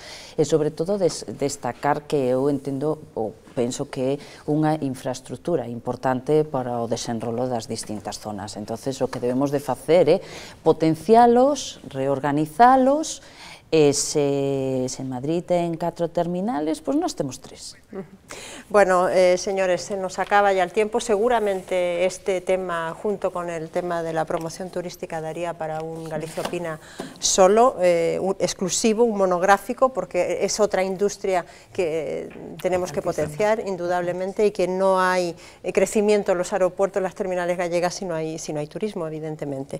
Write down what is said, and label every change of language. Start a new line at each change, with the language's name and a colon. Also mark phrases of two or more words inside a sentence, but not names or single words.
Galician: E sobre todo destacar que eu entendo ou penso que é unha infraestructura importante para o desenrolo das distintas zonas. Entonces, o que debemos de facer é potencialos, reorganizalos, e se en Madrid ten 4 terminales, pois nós temos 3.
Spanish: Bueno, señores, se nos acaba ya el tiempo. Seguramente este tema, junto con el tema de la promoción turística, daría para un Galicia Opina solo, exclusivo, un monográfico, porque es otra industria que tenemos que potenciar, indudablemente, y que no hay crecimiento en los aeropuertos, en las terminales gallegas, si no hay turismo, evidentemente.